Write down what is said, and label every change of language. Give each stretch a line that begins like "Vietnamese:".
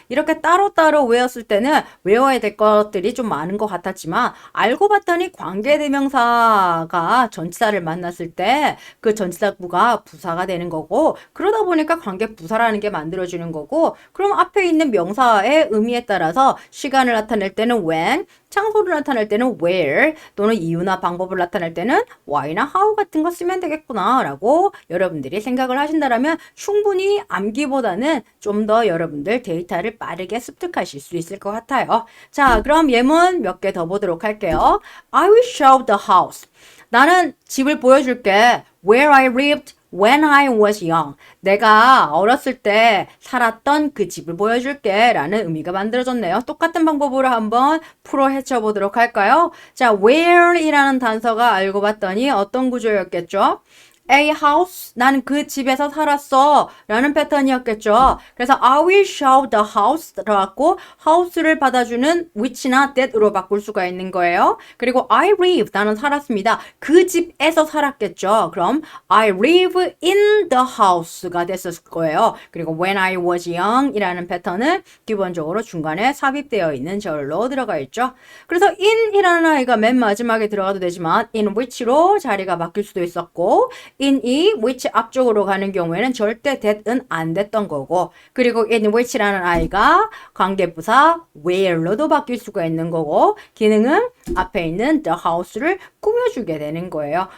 Korean: 이렇게 따로따로 외웠을 때는 외워야 될 것들이 좀 많은 것 같았지만, 알고 봤더니 관계대명사가 전치사를 만났을 때 그 전치사구가 부사가 되는 거고, 그러다 보니까 관계부사라는 게 만들어지는 거고, 그럼 앞에 있는 명사의 의미에 따라서 시간을 나타낼 때는 when, 장소를 나타낼 때는 where, 또는 이유나 방법을 나타낼 때는 why나 how 같은 거 쓰면 되겠구나 라고 여러분들이 생각을 하신다면 충분히 암기보다는 좀 더 여러분들 데이터를 빠르게 습득하실 수 있을 것 같아요. 자, 그럼 예문 몇 개 더 보도록 할게요.
English: I will show the house.
Korean: 나는 집을 보여줄게.
English: Where I lived when I was young.
Korean: 내가 어렸을 때 살았던 그 집을 보여줄게 라는 의미가 만들어졌네요. 똑같은 방법으로 한번 풀어 헤쳐보도록 할까요? 자, where 이라는 단서가 알고 봤더니 어떤 구조였겠죠? a house. 나는 그 집에서 살았어. 라는 패턴이었겠죠. 그래서
English: I will show the house
Korean: 들어갔고 house를 받아주는 which나 that으로 바꿀 수가 있는 거예요. 그리고
English: I live.
Korean: 나는 살았습니다. 그 집에서 살았겠죠.
English: 그럼 I live in the house가
Korean: 됐었을 거예요. 그리고
English: when I was young
Korean: 이라는 패턴은 기본적으로 중간에 삽입되어 있는 절로 들어가 있죠. 그래서 in이라는 아이가 맨 마지막에 들어가도 되지만 in which로 자리가 바뀔 수도 있었고 in이 which 앞쪽으로 가는 경우에는 절대 that은 안 됐던 거고 그리고 in which라는 아이가 관계부사 where로도 바뀔 수가 있는 거고 기능은 앞에 있는 the house를 꾸며주게 되는 거예요.